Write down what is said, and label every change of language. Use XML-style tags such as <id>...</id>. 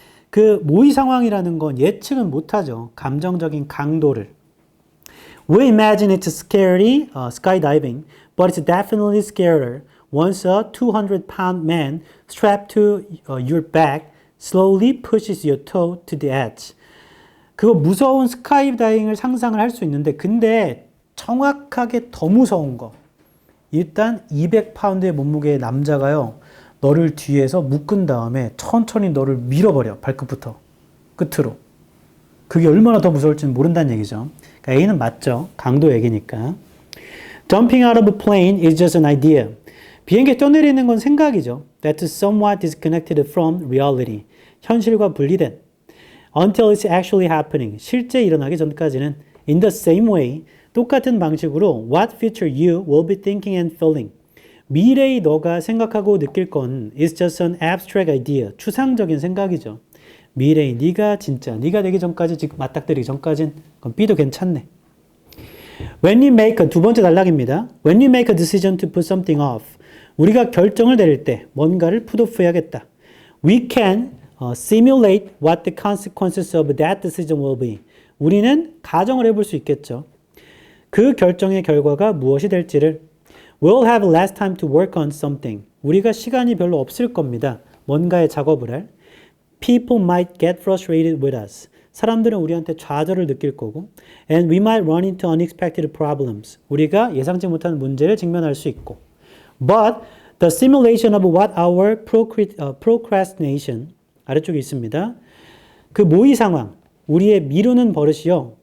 <ko>그 모의 상황이라는 건 예측은 못하죠. 감정적인 강도를.</ko> <en>We imagine it's scary skydiving, but it's definitely scarier once a 200-pound man strapped to your back slowly pushes your toe to the edge.</en> <ko>그거 무서운 스카이다이빙을 상상을 할 수 있는데 근데 정확하게 더 무서운 거. 일단 200파운드의 몸무게의 남자가요. 너를 뒤에서 묶은 다음에 천천히 너를 밀어버려. 발끝부터 끝으로. 그게 얼마나 더 무서울지는 모른다는 얘기죠. 그러니까 A는 맞죠. 강도 얘기니까.</ko> <en>Jumping out of a plane is just an idea.</en> <ko>비행기에 떠내리는 건 생각이죠.</ko> <en>That's somewhat disconnected from reality.</en> <ko>현실과 분리된.</ko> <en>Until it's actually happening.</en> <ko>실제 일어나기 전까지는</ko> <en>in the same way. 똑같은 방식으로 what future you will be thinking and feeling.</en> <ko>미래의 너가 생각하고 느낄 건</ko> <en>is just an abstract idea.</en> <ko>추상적인 생각이죠. 미래의 네가 진짜 네가 되기 전까지 지금 맞닥뜨리기 전까진 그건 B도 괜찮네.</ko> <en>When you make</en> <ko>두 번째 단락입니다.</ko> <en>When you make a decision to put something off.</en> <ko>우리가 결정을 내릴 때 뭔가를 풋오프해야겠다.</ko> <en>We can simulate what the consequences of that decision will be.</en> <ko>우리는 가정을 해볼 수 있겠죠. 그 결정의 결과가 무엇이 될지를.</ko> <en>We'll have less time to work on something.</en> <ko>우리가 시간이 별로 없을 겁니다. 뭔가의 작업을 할.</ko> <en>People might get frustrated with us.</en> <ko>사람들은 우리한테 좌절을 느낄 거고.</ko> <en>And we might run into unexpected problems.</en> <ko>우리가 예상치 못한 문제를 직면할 수 있고.</ko> <en>But the simulation of what our procrastination</en> <ko>아래쪽에 있습니다. 그 모의 상황, 우리의 미루는 버릇이요.</ko>